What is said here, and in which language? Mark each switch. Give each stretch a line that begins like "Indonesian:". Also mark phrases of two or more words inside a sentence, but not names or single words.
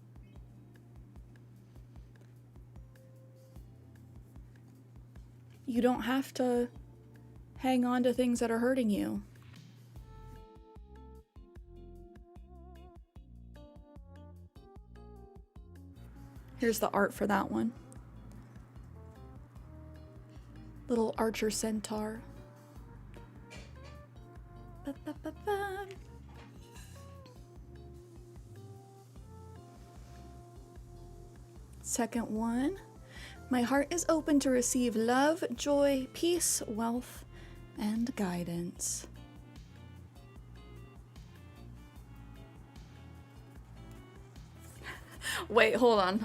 English: You don't have to hang on to things that are hurting you. Here's the art for that one. Little archer centaur. Ba-ba-ba-ba. Second one. My heart is open to receive love, joy, peace, wealth, and guidance. Wait, hold on.